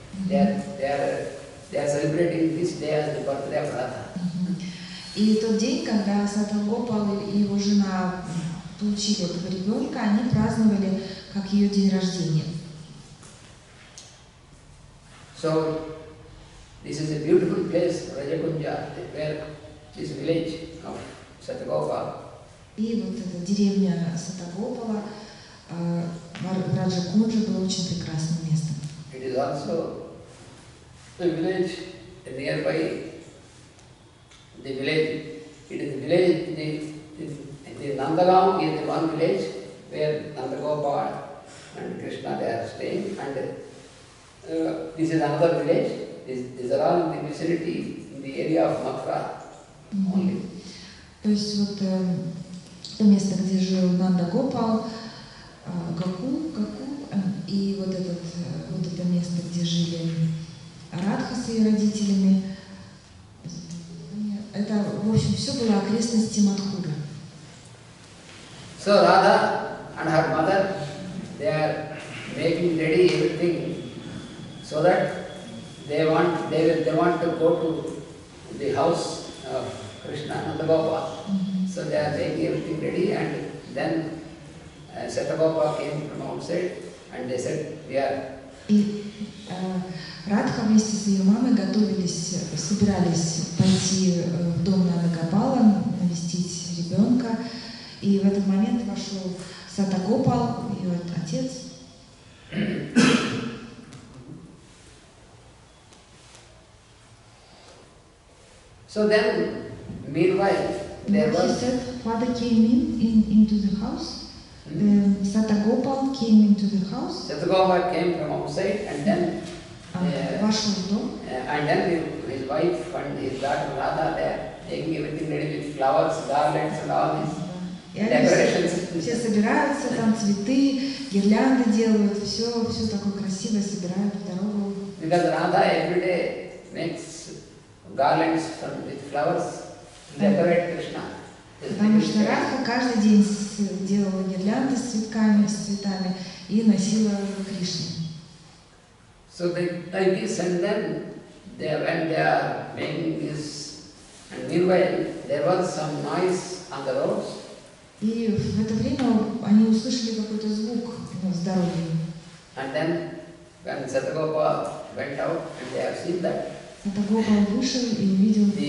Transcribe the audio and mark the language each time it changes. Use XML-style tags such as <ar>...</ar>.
<en>They are celebrating this day as the birthday of Radha.</en> <ru>И тот день, когда Сатагопал и его жена получили этого ребенка, они праздновали как ее день рождения.</ru> <en>So, this is a beautiful place, Rajakunja, where this village of Satagopa.</en> <ru>И вот эта деревня Сатагопала, Раджа-Кунджа, было очень прекрасным местом.</ru> <en>It is also a village nearby. The village, it is the village, the Nandagaon is the one village where Nandagopal and Krishna they are staying, and this is another village. These are all in the vicinity, in the area of Mathura only.</en> <ru>То есть вот то место, где жил Нандагопал, Гаку, и вот это место, где жили Радха с ее родителями, это, в общем, все было окрестности Мадхуры.</ru> <en>So Radha and her mother, they are making ready everything so that they want to go to the house of Krishna and Nandagopal. So they are making everything ready, and then Satagopa came from outside and they said, we are.</en> <ru>И Радха вместе с ее мамой собирались пойти в дом Нандагопала, навестить ребенка. И в этот момент вошел Сатагопал, ее отец.</ru> <en>So then, meanwhile, there was. He said, father came into the house. Satagopal came into the house. Satagopal came from outside, and then.</en> <ru>Вошел в дом.</ru> <en>And then his wife and his daughter Radha, they are taking everything ready with flowers, garlands, and all these.</en> <ru>И они все собираются, там цветы, гирлянды делают, все такое красивое собирают в дорогу.</ru> <en>Because Radha every day makes garlands with flowers to decorate Krishna.</en> <ru>Потому что Радха каждый день делала гирлянды с цветами и носила Кришне.</ru> <en>So they like this, and then when they are making this, and meanwhile there was some noise on the roads.</en> <ru>И в это время они услышали какой-то звук с дороги.</ru> <en>And then when Satagopa went out, and they have seen that.</en> <ru>Сатагопал вышел и увидел.</ru>